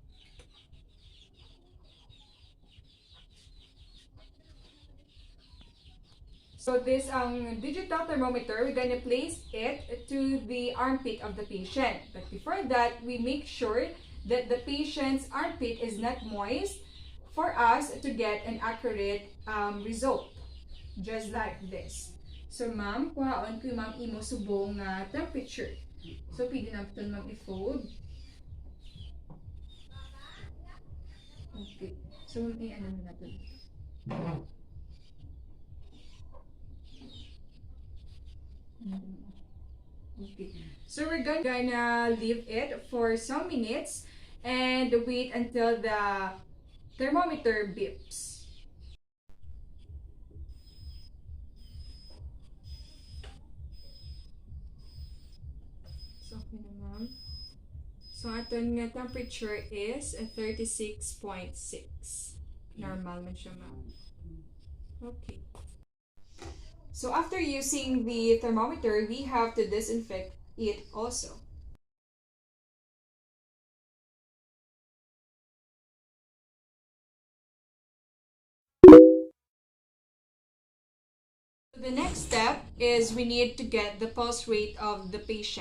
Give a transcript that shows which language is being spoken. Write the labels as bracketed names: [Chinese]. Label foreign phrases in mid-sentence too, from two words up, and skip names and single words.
[English] So this digital thermometer, we're gonna place it to the armpit of the patient. But before that, we make sure that the patient's armpit is not moist for us to get an accurate result. Just like this. So [Hiligaynon] ma'am, kuhaon ko ma'am imo subong nga temperature. So pwede na ito ma'am i-fold. Okay. So ma'am, ano na natin. Okay. [English] So we're gonna leave it for some minutes and wait until the thermometer beeps. So, [Hiligaynon] okay na ma'am. So, aton nga temperature is 36.6. Normal man siya ma'am. Okay. [English] So, after using the thermometer, we have to disinfect it also. The next step is we need to get the pulse rate of the patient.